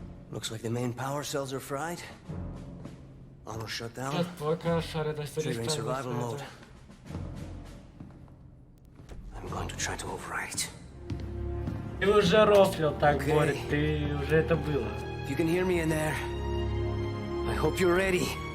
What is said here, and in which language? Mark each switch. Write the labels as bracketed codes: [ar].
[en] Looks like the main power cells are fried. Auto shut down. Triggering survival mode. I'm going to try to override it. [ru] Ты уже рофлил так, Борик, ты уже это было. [en] If you can hear me in there, I hope you're ready.